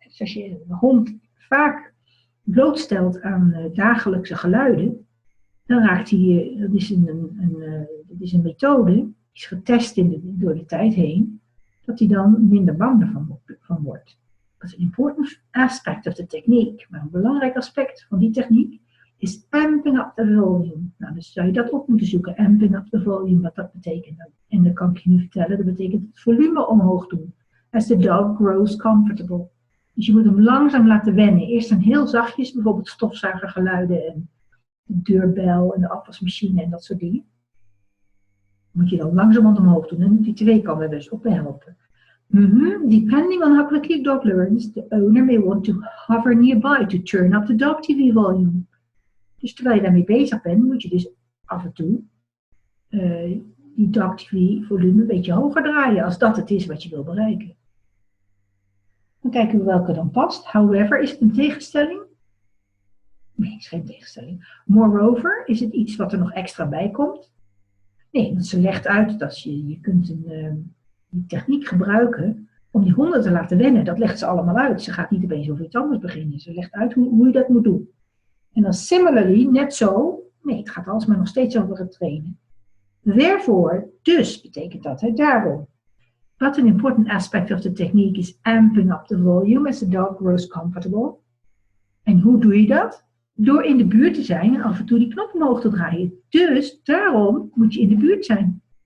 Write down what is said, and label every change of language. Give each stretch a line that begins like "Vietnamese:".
Dutch: Dus als je een hond vaak blootstelt aan dagelijkse geluiden, dan raakt hij, dat is een methode, die is getest door de tijd heen, dat hij dan minder bang ervan wordt. Dat is een
English: important aspect of the technique.
Dutch: Maar een belangrijk aspect van die techniek is
English: amping up the volume.
Dutch: Nou, dus zou je dat op moeten zoeken,
English: amping up the volume,
Dutch: wat dat betekent. En dan kan ik je nu vertellen, dat betekent het volume omhoog doen.
English: As the dog grows comfortable.
Dutch: Dus je moet hem langzaam laten wennen. Eerst dan heel zachtjes, bijvoorbeeld stofzuigergeluiden en de deurbel en de afwasmachine en dat soort dingen. Moet je dan langzaam omhoog doen. En die 2 kan er dus op helpen.
English: Depending on how quickly your dog learns, the owner may want to hover nearby to turn up the dog TV volume.
Dutch: Dus terwijl je daarmee bezig bent, moet je dus af en toe die dog TV volume een beetje hoger draaien, als dat het is wat je wil bereiken. Dan kijken we welke dan past. However, is het een tegenstelling? Nee, het is geen tegenstelling. Moreover, is het iets wat er nog extra bij komt? Nee, want ze legt uit dat je kunt die techniek gebruiken om die honden te laten wennen. Dat legt ze allemaal uit. Ze gaat niet opeens over iets anders beginnen. Ze legt uit hoe je dat moet doen. En dan similarly, net zo, nee, het gaat alsmaar nog steeds over het trainen. Therefore, dus betekent dat, daarom.
English: But an important aspect of the technique is amping up the volume as the dog grows comfortable.
Dutch: En hoe doe je dat? Door in de buurt te zijn en af en toe die knop omhoog te draaien. Dus daarom moet je in de buurt zijn.